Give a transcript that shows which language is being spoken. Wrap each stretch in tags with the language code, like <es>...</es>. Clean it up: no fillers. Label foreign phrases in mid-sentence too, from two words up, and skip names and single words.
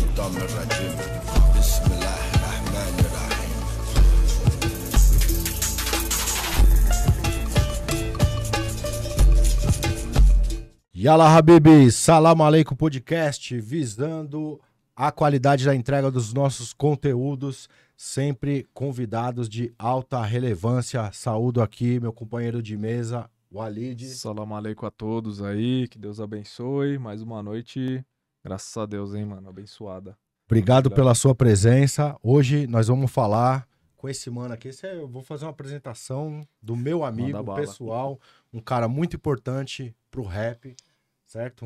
<ar>الشيطان الرجيم بسم الله الرحمن الرحيم. يلا حبيبي,</ar> <pt>Salam Aleikum Podcast, visando a qualidade da entrega dos nossos conteúdos, sempre convidados de alta relevância. Saúdo aqui meu companheiro de mesa, Walid.</pt> <ar>سلام عليكم</ar> <pt>a todos aí, que Deus abençoe. Mais uma noite, graças a Deus, hein, mano, abençoada. Obrigado pela sua presença. Hoje nós vamos falar com esse mano aqui. Eu vou fazer uma apresentação do meu amigo pessoal, um cara muito importante pro rap, certo?</pt>